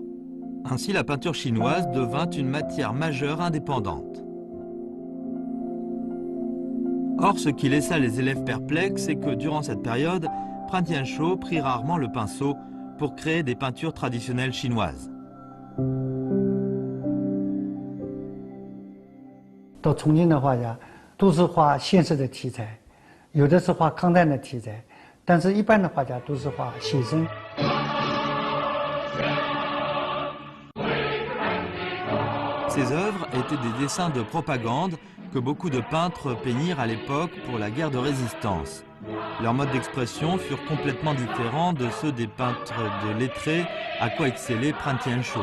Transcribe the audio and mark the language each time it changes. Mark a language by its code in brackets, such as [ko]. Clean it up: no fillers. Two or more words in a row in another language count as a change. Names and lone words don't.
[fr] Ainsi, la peinture chinoise devint une matière majeure indépendante. Or, ce qui laissa les élèves perplexes, c'est que durant cette période, Pan Tianshou prit rarement le pinceau pour créer des peintures traditionnelles chinoises. [zh] 到重庆的画家，都是画现实的题材，有的是画康诞的题材，但是一般的画家都是画写生。 [fr] Ces œuvres étaient des dessins de propagande que beaucoup de peintres peignirent à l'époque pour la guerre de résistance. Leurs modes d'expression furent complètement différents de ceux des peintres de lettrés à quoi excellait Pan Tianshou.